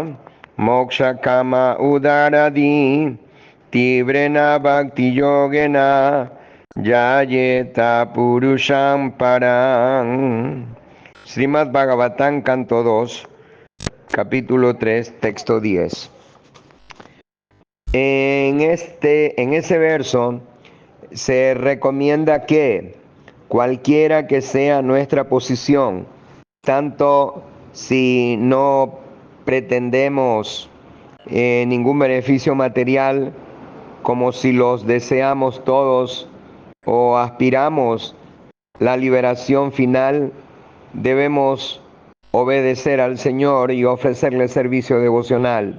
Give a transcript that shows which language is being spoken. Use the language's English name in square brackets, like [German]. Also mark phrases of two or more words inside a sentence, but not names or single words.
[Sanskrit] moksha kama udaradi tibrena bhakti yogena yayeta purusham param. [Spanish] Srimad Bhagavatam, canto 2, capítulo 3, texto 10. En ese verso se recomienda que cualquiera que sea nuestra posición, tanto si no pretendemos ningún beneficio material, como si los deseamos todos o aspiramos la liberación final, debemos obedecer al Señor y ofrecerle servicio devocional.